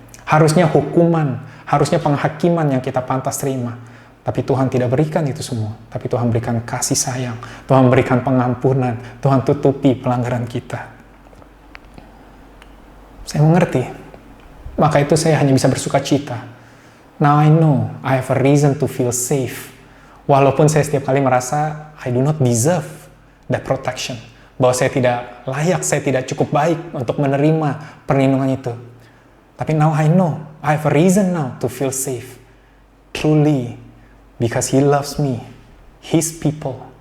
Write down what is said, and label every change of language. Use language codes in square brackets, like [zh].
[id] Harusnya hukuman, harusnya penghakiman yang kita pantas terima, tapi Tuhan tidak berikan itu semua. Tapi Tuhan berikan kasih sayang, Tuhan berikan pengampunan, Tuhan tutupi pelanggaran kita. Saya mengerti, maka itu saya hanya bisa bersuka cita. [en] Now I know I have a reason to feel safe. [id] Walaupun saya setiap kali merasa [en] I do not deserve that protection, [id] bahwa saya tidak layak, saya tidak cukup baik untuk menerima perlindungan itu. Tapi [en] now I know, I have a reason now to feel safe. Truly, because He loves me, His people.